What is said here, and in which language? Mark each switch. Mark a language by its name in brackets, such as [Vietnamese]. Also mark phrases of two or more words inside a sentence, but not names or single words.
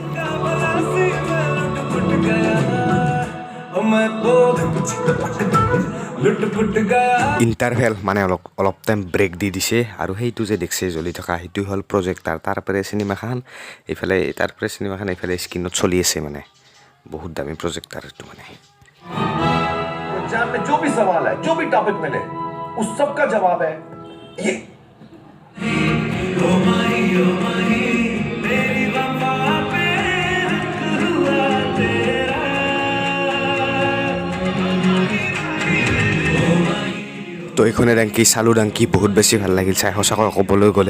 [Assamese] ইণ্টাৰভেল মানে অলপ [English] time break [Assamese] দি দিছে আৰু সেইটো যে দেখিছে জ্বলি থকা সেইটো হ'ল প্ৰজেক্টাৰ তাৰপৰা চিনেমাখন এইফালে এইফালে স্ক্ৰীণত চলি আছে মানে বহুত দামী প্ৰজেক্টাৰ এইটো মানে [Hindi] एग्जाम में जो भी सवाल है जो भी टॉपिक मिले उस सब का जवाब है ये [Assamese] তো এইখনে ডাংকি চালোঁ ডাংকি বহুত বেছি ভাল লাগিল চাই সঁচাকৈ ক'বলৈ গ'লে